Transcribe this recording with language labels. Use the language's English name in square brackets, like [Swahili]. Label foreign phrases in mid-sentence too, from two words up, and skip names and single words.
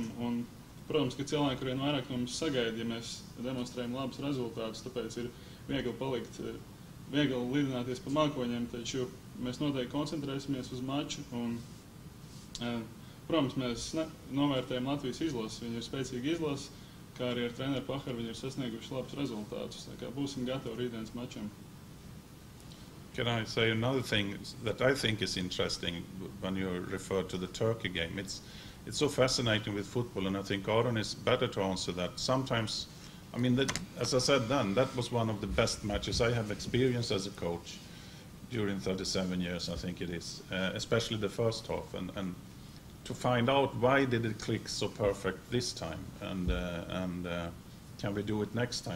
[Latvian] Un, protams, ka cilvēki arvien vairāk no mums sagaida, ja mēs demonstrējam labus rezultātus, tāpēc ir viegli lidināties pa mākoņiem, taču mēs noteikti koncentrēsimies uz maču. Un, protams, mēs novērtējam Latvijas izlases. Viņi ir spēcīgi izlases, kā arī ar treneru Paharu viņi ir sasnieguši labus rezultātus. Tā kā būsim gatavi rītdienas mačam. [English] Can I say another thing that I think is interesting when you refer to the Turkey game? It's so fascinating with football, and I think Aron is better to answer that. Sometimes, I mean, as I said then, that was one of the best matches I have experienced as a coach during 37 years, I think it is, especially the first half, and to find out why did it click so perfect this time, and can we do it next time?